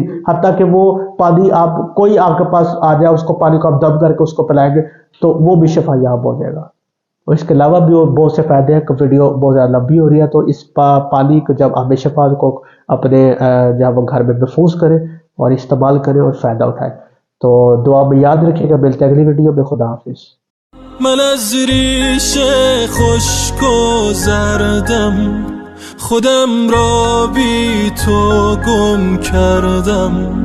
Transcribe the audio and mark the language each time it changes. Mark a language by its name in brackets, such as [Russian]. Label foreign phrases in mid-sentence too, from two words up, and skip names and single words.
[Hindi] हत्ता कि वो पानी आप कोई आपके पास आ जाए, उसको पानी को आप दम करके उसको पिलाएंगे तो वो भी शफायाब हो जाएगा। और इसके अलावा भी बहुत से फायदे हैं। वीडियो बहुत ज़्यादा लंबी हो रही है, तो इस पानी को जब आप शफा को अपने जब घर में महफूज करें और इस्तेमाल करें और फ़ायदा उठाएं। तो दुआ में याद रखिएगा। मिलते हैं अगली वीडियो में। खुदा हाफिज़। [Persian] من از ریش خشک و زردم خودم را بی تو گم کردم.